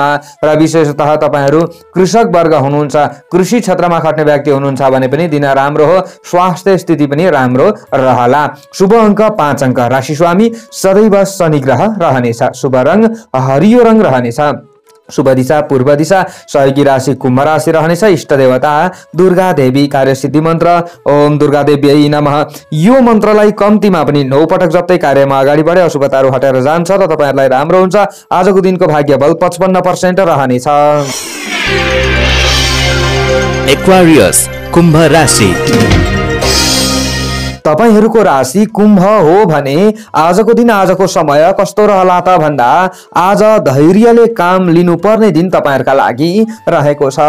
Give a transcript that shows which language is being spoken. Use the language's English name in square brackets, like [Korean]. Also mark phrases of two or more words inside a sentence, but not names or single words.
[Nepali] र विशेषतः तपाईहरु कृषक वर्ग हुनुहुन्छ, कृषि क्षेत्रमा खट्ने व्यक्ति हुनुहुन्छ भने पनि दिन राम्रो हो। स्वास्थ्य स्थिति पनि राम्रो रहला। शुभ अंक 5 अंक। राशि स्वामी सदैव शनि ग्रह रहनेछ। शुभ रंग हरियो रंग रहनेछ। शुभ दिशा पूर्व दिशा। सहयोगी राशि कुम्भ राशि रहनेछ। इष्ट देवता दुर्गा देवी। कार्य सिद्धि मन्त्र [Sanskrit] ओम दुर्गा देव्यै नमः। [Nepali] यो मन्त्रलाई कम्तीमा पनि 9 पटक जप्दै कार्यमा अगाडि बढे अशुभताहरू हटेर जान्छ र तपाईहरुलाई राम्रो हुन्छ। आजको दिनको भाग्य बल 55% रहनेछ। एक्वारियस कुम्भ राशि। तपाईहरुको राशि कुम्भ हो भने आजको दिन आजको समय कस्तो रहला त भन्दा आज धैर्यले काम लिनुपर्ने दिन तपाईहरुका लागि रहेको छ।